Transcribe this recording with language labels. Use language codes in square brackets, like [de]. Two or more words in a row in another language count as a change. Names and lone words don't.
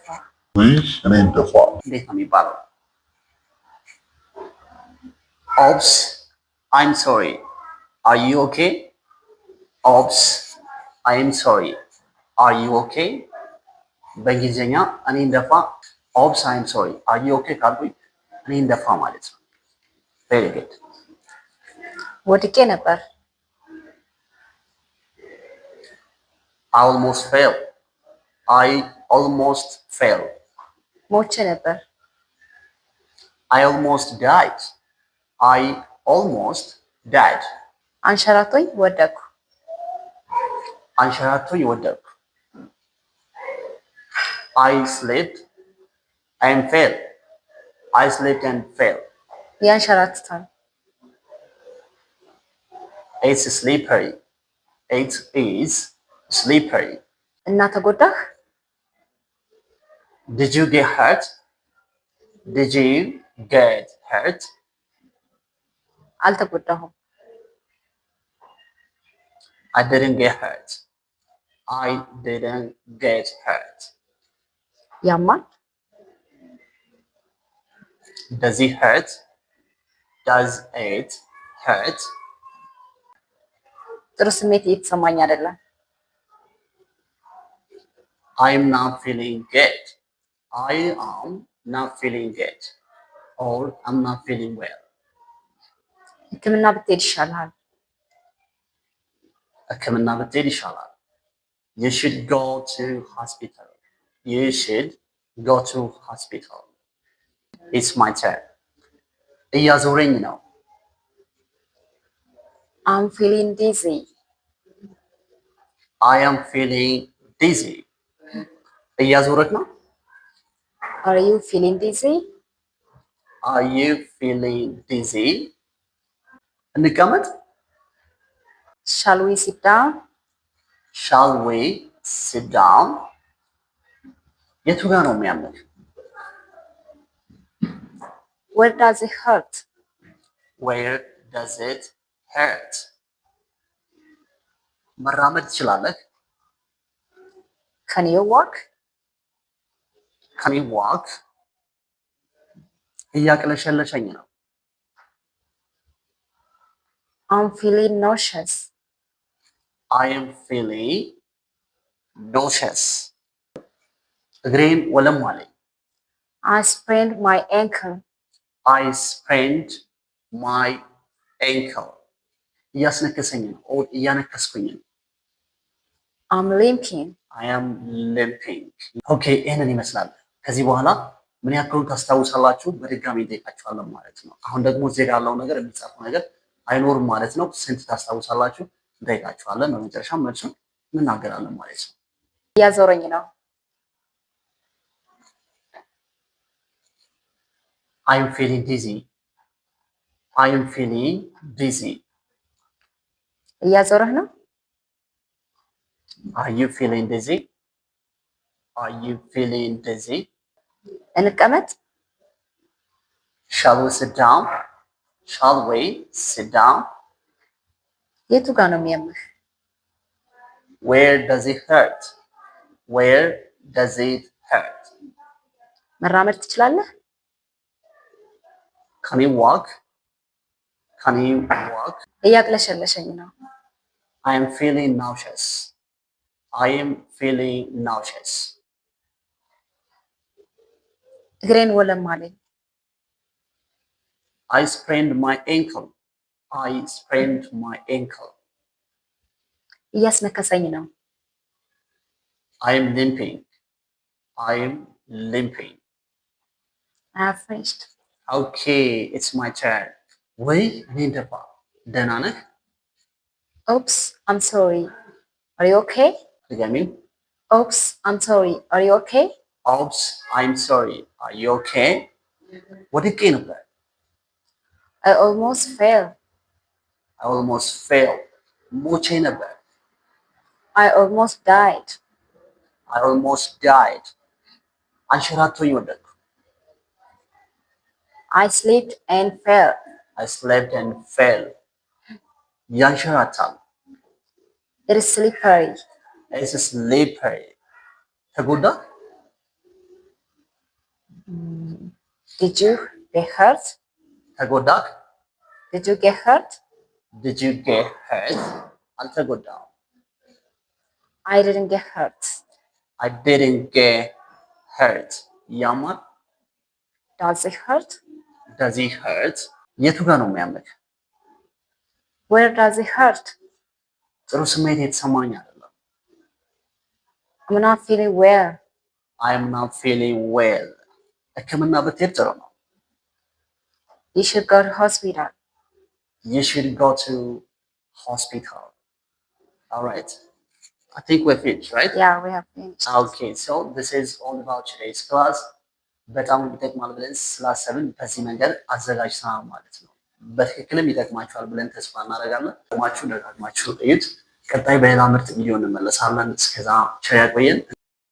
[am] እንዴት ነው የሚባለው? [en] Oops I'm sorry are you okay? Oops I'm sorry are you okay? [am] በእንግሊዝኛ እኔን ደፋ። [en] Oops I'm sorry are you okay [am] ካልኩኝ እኔን ደፋ ማለት ነው። [en] very good። [am] ወድቄ ነበር። [en] I almost fell. I almost fell. [am] ሞቼ ነበር። [en] I almost died. I almost died. [am] አንሸራቶኝ ወደኩ። አንሸራቶኝ ወደኩ። [en] I slipped and fell. I slipped and fell. [am] ያንሸራትታል። [en] It's slippery. It is slippery. [am] እና ተጎዳህ? [en] Did you get hurt? Did you get hurt? [am] አልተጎዳሁም። [en] I didn't get hurt. I didn't get hurt. [am] ያማል። [en] Does it hurt? Does it hurt? [am] ጥሩ ስሜት እየተሰማኝ አይደለም። [en] I am not feeling good. I am not feeling good. Or I'm not feeling well. [am] ሕክምና ብትሄድ ይሻልሃል። ሕክምና ብትሄድ ይሻላል። [en] You should go to hospital. You should go to hospital. It's my turn. [am] እያዞረኝ ነው። [en] I'm feeling dizzy. I am feeling dizzy. [am] እያዞረች ነው። [en] Are you feeling dizzy? Are you feeling dizzy? [am] እንቀመጥ። [en] Shall we sit down? Shall we sit down? [am] የቱ ጋር ነው የሚያምር? [en] Where does it hurt? Where does it hurt? [am] መራመድ ትችላለህ? [en] Can you walk? Can you walk? [am] እያቅለሸለሸኝ ነው። [en] I'm feeling nauseous. I am feeling nauseous. [am] እግሬን ወለም አለኝ። [en] I sprained my ankle. I sprained my ankle. [am] እያስነከሰኝ ነው። እያነከስኩኝ ነው። [en] I'm limping. I am limping. [am] ኦኬ ይህንን ይመስላል። ከዚህ በኋላ ምን ያክሉን ታስታውሳላችሁ? በድጋሚ እንጠይቃችኋለን ማለት ነው። አሁን ደግሞ እዚህ ጋር ያለው ነገር የሚጻፈው ነገር አይኖርም ማለት ነው። ስንት ታስታውሳላችሁ? እንጠይቃችኋለን። በመጨረሻ መልሱን እንናገራለን ማለት ነው። እያዞረኝ ነው። [en] I am feeling dizzy. I am feeling dizzy. [am] እያዞረህ ነው። [en] Are you feeling dizzy? Are you feeling dizzy? [am] እንቀመጥ። [en] Shall we sit down? Shall we sit down? [am] የቱ ጋር ነው የሚያምህ? [en] Where does it hurt? Where does it hurt? [am] መራመድ ትችላለህ? [en] Can you walk? Can you walk? [am] እያቅለሸለሸኝ ነው። [en] I am feeling nauseous. I am feeling nauseous. [am] እግሬን ወለም አለኝ። [en] I sprained my ankle. I sprained my ankle. [am] እያስነከሰኝ ነው። [en] I am limping. I am limping. I have finished. Okay, it's my turn. [am] ወይ እኔን ደፋ። ደህና ነህ? [en] Oops, I'm sorry. Are you okay? [am] ድገሚው። [en] Oops, I'm sorry. Are you okay? Oops, I'm sorry. Are you okay? [am] ወድቄ ነበር። [en] I almost fell. I almost failed. [am] ሞቼ ነበር። [en] I almost died. I almost died. [am] አንሸራቶኝ ወደቅኩ። [en] I slipped and fell. I slept and fell. ያንሸራታል። It is slippery. It's slippery. ተጎዳ? Did you get hurt? [am] ተጎዳክ? [en] Did you get hurt? Did you get hurt? አልተጎዳም። I didn't get hurt. I didn't get hurt. ያማል? Does it hurt? Does it hurt? [am] የቱ ጋር ነው የሚያምክ? [en] Where does it hurt? [am] ጥሩ ስሜት የተሰማኝ አይደለም። [en] I'm not feeling well. I am not feeling well. [am] ሕክምና ብትሄድ ጥሩ ነው። [en] You should go to hospital. You should go to hospital. All right. I think we're finished, right? Yeah, we have finished. Okay, so this is all about today's class. [am] በጣም ይጠቅማል ብለን ስላሰብን በዚህ መንገድ አዘጋጅተናል ማለት ነው። በትክክልም ይጠቅማችኋል ብለን ተስፋ እናደርጋለን። ደጋግማችሁ እዩት። ቀጣይ በሌላ ምርጥ ቪዲዮ እንመለሳለን። እስከዛ ቸር ያቆየን።